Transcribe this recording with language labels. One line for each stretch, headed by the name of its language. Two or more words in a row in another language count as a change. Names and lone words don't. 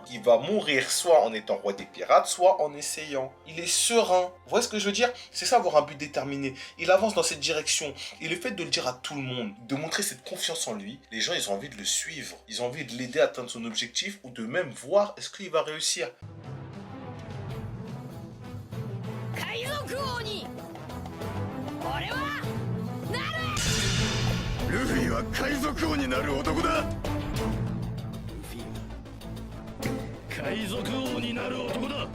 French: Il va mourir soit en étant roi des pirates, soit en essayant. Il est serein. Vous voyez ce que je veux dire? C'est ça, avoir un but déterminé. Il avance dans cette direction. Et le fait de le dire à tout le monde, de montrer cette confiance en lui, les gens, ils ont envie de le suivre. Ils ont envie de l'aider à atteindre son objectif ou de même voir est-ce qu'il va réussir.
Japanese: Luffy は海賊王になる男だ。海賊王になる男だ。